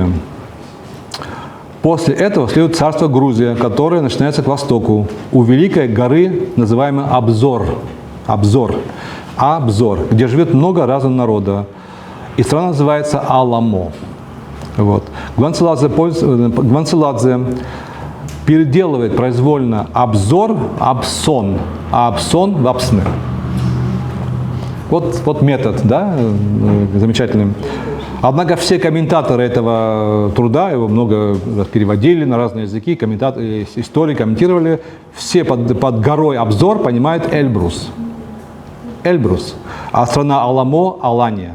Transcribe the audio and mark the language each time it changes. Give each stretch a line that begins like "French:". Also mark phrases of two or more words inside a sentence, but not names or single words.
Russian: После этого следует царство Грузия, которое начинается к востоку, у великой горы, называемой Абзор, где живет много разного народа, и страна называется Аламо. Вот. Ганцеладзе переделывает произвольно Абзор, Абсон, а Абсон в Апсны. Вот метод, да, замечательный. Однако все комментаторы этого труда, его много переводили на разные языки, истории комментировали, все под горой Абзор понимают Эльбрус, а страна Аламо – Алания.